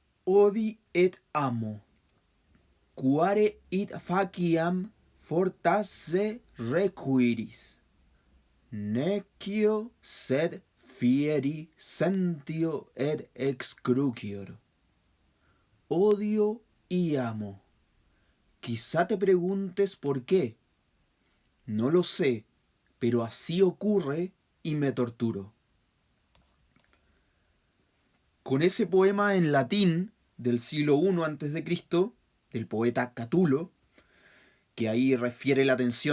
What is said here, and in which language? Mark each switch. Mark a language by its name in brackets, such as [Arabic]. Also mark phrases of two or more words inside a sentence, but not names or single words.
[Latin] Odi et amo, quare it faciam fortasse requiris, necio sed fieri sentio et excrucior. [Spanish] Odio y amo. Quizá te preguntes por qué. No lo sé, pero así ocurre y me torturo. Con ese poema en latín del siglo I a.C., del poeta Catulo, que ahí refiere la tensión